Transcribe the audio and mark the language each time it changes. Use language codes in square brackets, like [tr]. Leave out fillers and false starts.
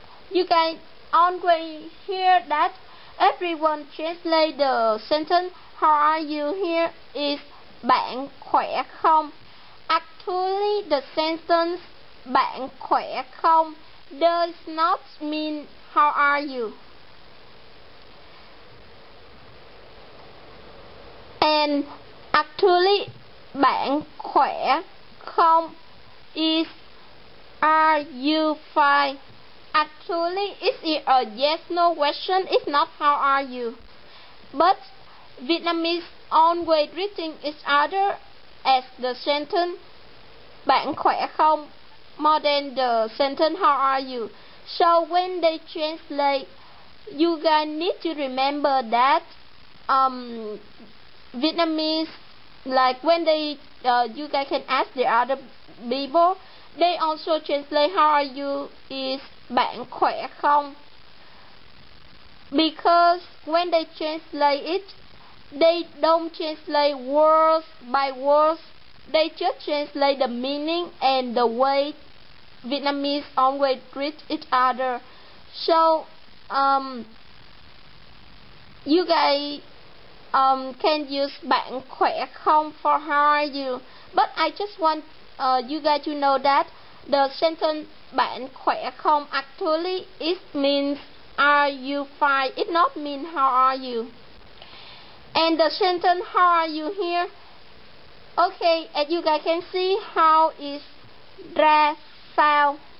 [en] You guys always hear that everyone translate the sentence "How are you?" here is [vi] "Bạn khỏe không?" [en] Actually, the sentence [vi] "Bạn khỏe không?" [en] does not mean "How are you?" And actually, [vi] "Bạn khỏe không?" [en] is "Are you fine?" Actually, it's a yes/no question. It's not "How are you?" But Vietnamese always greeting each other as the sentence [vi] "Bạn khỏe không?" [en] more than the sentence "How are you?" So when they translate, you guys need to remember that Vietnamese, like when they you guys can ask the other people, they also translate "How are you?" is [vi] "Bạn khỏe không?" [en] Because when they translate it, they don't translate words by words. They just translate the meaning and the way Vietnamese always greet each other. So you guys can use [vi] "Bạn khỏe không?" [en] for "How are you?" But I just want you guys to know that the sentence [vi] "Bạn khỏe không?" [en] actually it means "Are you fine?" It not mean "How are you?" And the sentence "How are you?" here, okay, as you guys can see, how is ra sao.